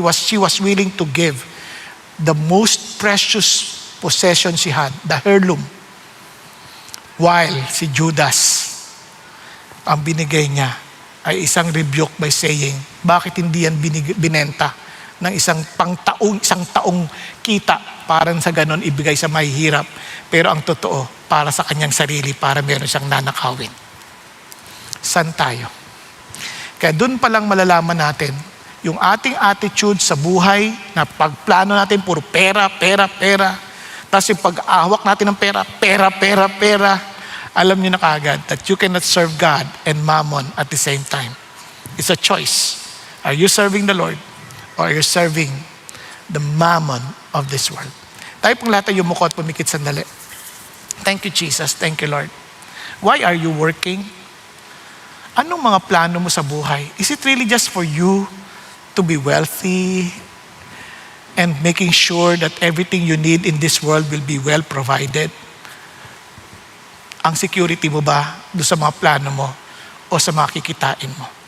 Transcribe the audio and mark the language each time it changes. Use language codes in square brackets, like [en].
[en] She was willing to give the most precious possession she had, the heirloom. [tl] While si Judas, ang binigay niya ay isang rebuke [en] by saying, [tl] bakit hindi yan binenta ng isang taong kita para sa ganon ibigay sa mahihirap, pero ang totoo para sa kanyang sarili, para meron siyang nanakawin. San tayo? Kaya dun palang malalaman natin yung ating attitude sa buhay, na pagplano natin puro pera. Tapos yung pag-ahawak natin ng pera. Alam niyo na kaagad [en] that you cannot serve God and mammon at the same time. It's a choice. Are you serving the Lord or are you serving the mammon of this world? [tl] Tayo pong lahat ay yumuko at pumikit sandali. [en] Thank you, Jesus. Thank you, Lord. Why are you working? [tl] Anong mga plano mo sa buhay? [en] Is it really just for you to be wealthy and making sure that everything you need in this world will be well provided? [tl] Ang security mo ba doon sa mga plano mo o sa mga kikitain mo?